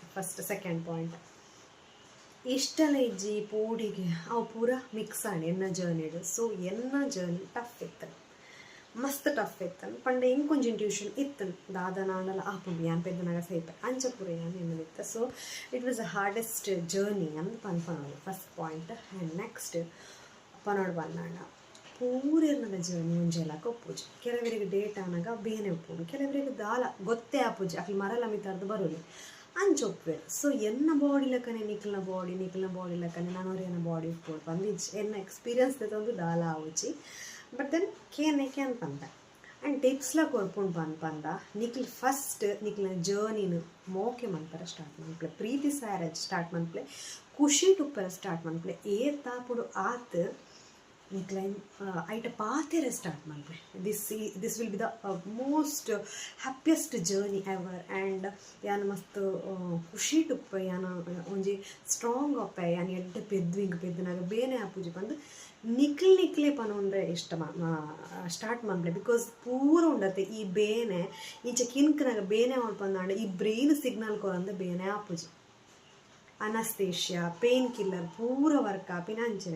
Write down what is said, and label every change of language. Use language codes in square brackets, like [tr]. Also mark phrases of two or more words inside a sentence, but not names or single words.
[en] first second point [tcy] ಇಷ್ಟೆಲ್ಲ ಇಜ್ಜಿ ಪೋಡಿಗೆ ಅವು ಪೂರ ಮಿಕ್ಸ್ ಆಡಿ ಎನ್ನ ಜರ್ನಿಡು. ಸೊ ಎನ್ನ [en] journey tough [tcy] ಇತ್ತು, ಮಸ್ತ್ ಟಫ್ ಇತ್ತು. ಪಂಡ ಹಿಂಗೆ ಕೊಂಚ ಟ್ಯೂಷನ್ ಇತ್ತು ದಾದ ನಾನೆಲ್ಲ ಆಪುಂಡು ಯಾನ್ ಪೆದ್ದನಾಗ ಸೈಪೆ ಅಂಚ ಪೂರ ಯಾನ್ ಎನ್ನದಿತ್ತು. [en] so it was a hardest journey [tcy] ಅಂತ ಪನ್ಪನೋಡು [en] first point. and next [tcy] ಪನೋಡು ಬಂದಾಂಡ ಪೂರೆನ್ನದ ಜರ್ನಿ ಮುಂಜೆಲ್ಲ ಕೊಪ್ಪುಜಿ. ಕೆಲವರಿಗೆ ಡೇಟ್ ಆನಾಗ ಬೇನೆ ಉಪ್ಪುಂಡು, ಕೆಲವರಿಗೆ ದಾಲ ಗೊತ್ತೇ ಆಪುಜಿ ಅಕ್ಲಿ ಮರಲ ಮಿತಾರ್ದು ಬರೋಲಿ ಅಂಚೊಪ್ಪೇರು. ಸೊ ಎನ್ನ ಬಾಡಿ ಲೆಕ್ಕನೆ ನಿಕ್ಲಿನ ಬಾಡಿ ಲೆಕ್ಕನೆ ನಾನೊರಿಯನ ಬಾಡಿ ಉಪ್ಪೋಡು ಬಂದು ಎನ್ನ ಎಕ್ಸ್ಪೀರಿಯನ್ಸ್ ತಂದು ದಾಲ ಆವುಜಿ. [en] but then [tcy] ಕೇನ್ ಪಂದ ಆ್ಯಂಡ್ ಟಿಪ್ಸ್ಲ ಕೊರ್ಪುಂಡು ಪಂದ ನಿಕ್ಲು ಫಸ್ಟ್ ನಿಕ್ಲಿನ ಜರ್ನಿನ ಮೋಕೆ ಮನ್ಪರ ಸ್ಟಾರ್ಟ್ ಮನ್ಪ್ಲೆ ಪ್ರೀತಿ ಸ್ಯಾರ ಸ್ಟಾರ್ಟ್ ಮನ್ಪ್ಲೆ ಖುಷಿ ಟುಪ್ಪರ ಸ್ಟಾರ್ಟ್ ಮನ್ಪ್ಲೆ ಏರ್ ತಾಪುಡು ಆತ್ ನಿಕ್ಲೈನ್ ಐಟ ಪಾತೆರೆ ಸ್ಟಾರ್ಟ್ ಮನ್ಪೆ. [en] This will be the most happiest journey ever. [tcy] ಆ್ಯಂಡ್ ಯಾನು ಮಸ್ತ್ ಖುಷಿ ಟುಪ್ಪೆ ಯಾನು ಒಂಜಿ ಸ್ಟ್ರಾಂಗ್ ಅಪ್ಪೆ ಯಾನು ಎಡ್ಡೆ ಪೆದ್ದುನಾಗ ಬೇನೆ ಆಪುಜಿ ಬಂದು ನಿಕ್ಲೆ ಪನೊಂದ್ರೆ ಇಷ್ಟ ಸ್ಟಾರ್ಟ್ ಮನ್ಪ್ಲೆ. ಬಿಕಾಸ್ ಪೂರ ಉಂಡತ್ತೆ ಈ ಬೇನೆ ಇಂಚ ಕಿನ್ಕನಾಗ ಬೇನೆ ಮಾಡ್ಪಂದಾಂಡ ಈ [en] brain signal [tcy] ಕೊರಂದ ಬೇನೆ ಆಪುಜಿ [en] anesthesia pain killer [tcy] ಪೂರ ವರ್ಕ್ ಆಪಿನ ಅಂಚನೆ.